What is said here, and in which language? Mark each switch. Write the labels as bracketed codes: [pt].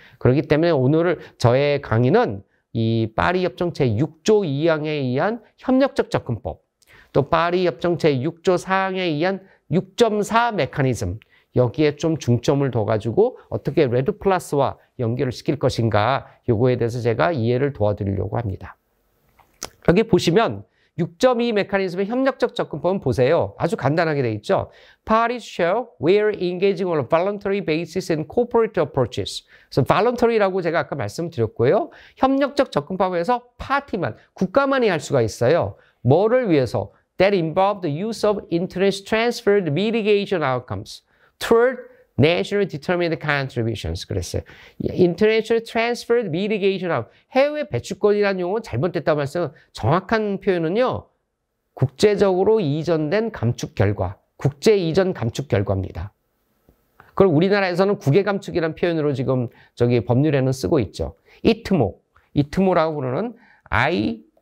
[ko] 그렇기 때문에 오늘 저의 강의는 이 파리 협정 제6조 2항에 의한 협력적 접근법, 또 파리 협정 제6조 4항에 의한 6.4 메커니즘, 여기에 좀 중점을 둬가지고 어떻게 레드 플러스와 연결을 시킬 것인가, 요거에 대해서 제가 이해를 도와드리려고 합니다. 여기 보시면 6.2 메커니즘의 협력적 접근법은 보세요. 아주 간단하게 돼 있죠. [en] Parties shall, where engaging on a voluntary basis in corporate approaches. [ko] 그래서 voluntary라고 제가 아까 말씀드렸고요. 협력적 접근법에서 파티만, 국가만이 할 수가 있어요. 뭐를 위해서? [en] That involve the use of interest transferred mitigation outcomes toward national determined contributions. [ko] 그랬어요. [en] International transferred mitigation outcomes. [ko] 해외 배출권이라는 용어는 잘못됐다고 말씀은 정확한 표현은요. 국제적으로 이전된 감축 결과. 국제 이전 감축 결과입니다. 그걸 우리나라에서는 국외 감축이라는 표현으로 지금 저기 법률에는 쓰고 있죠. ITMO. ITMO라고 부르는 ITMO.